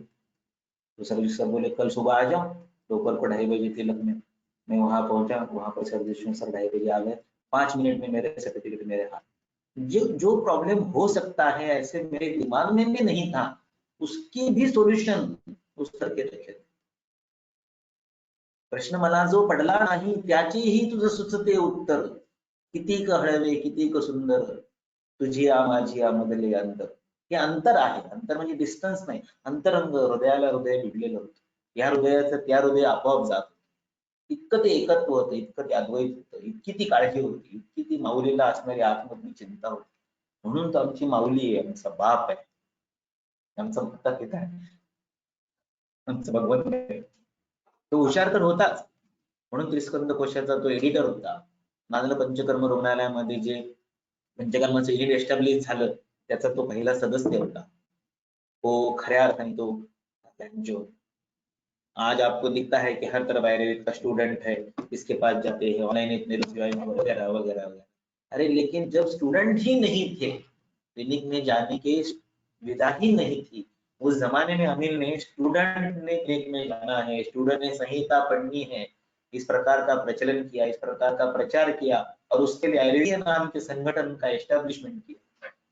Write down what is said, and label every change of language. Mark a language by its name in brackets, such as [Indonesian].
[Hindi] तो sir sir बोले कल सुबह आ जाओ, दोपहर को 2:30 बजे तिलक में। मैं वहां पहुंचा, वहां पर सर देशमुख सर 2:30 बजे आ गए। 5 मिनट में मेरे सर्टिफिकेट मेरे हाथ। जो प्रॉब्लम हो सकता है ऐसे मेरे दिमाग में भी नहीं था, उसकी भी सोल्यूशन उस सर के रखे थे। [Marathi] प्रश्न मला जो पडला नाही त्याचेही तुझं सुचते उत्तर, किती क हळवे किती क सुंदर, तुझी आ माझी आ मधले अंतर. हे अंतर आहे, अंतर म्हणजे डिस्टन्स नाही, अंतरंग, हृदयाला हृदय भिडलेलं होतं. या हृदयाचं त्या हृदय आपोआप जात होतं. इतकं ते एकत्व होतं, इतकं ते अद्वैत होतं, इतकी ती काळजी होती, इतकी ती माऊलीला असणारी आतमधली चिंता होती. म्हणून तर आमची माऊली आहे, आमचा बाप आहे, आमचा माता पिता आहे, आमचा भगवंत आहे. तो हुशार तर होताच, म्हणून त्रिस्कंद कोशाचा तो एडिटर होता. नांदला पंचकर्म रुग्णालयामध्ये जे पंचकर्माचं युनिट एस्टॅब्लिश झालं त्याचा तो पहिला सदस्य होता. तो खऱ्या अर्थाने तो जो [Hindi] आज आपको दिखता है कि हर तरफ आयुर्वेद का स्टूडेंट है, इसके पास जाते हैं, ऑनलाइन इतने वगैरह वगैरह वगैरह। अरे लेकिन जब स्टूडेंट ही नहीं थे, क्लिनिक में जाने की विधा ही नहीं थी, उस जमाने में अनिल ने स्टूडेंट ने क्लिनिक में जाना है, स्टूडेंट ने संहिता पढ़नी है, इस प्रकार का प्रचलन किया, इस प्रकार का प्रचार किया और उसके लिए आयुर्वेद नाम के संगठन का एस्टेब्लिशमेंट किया।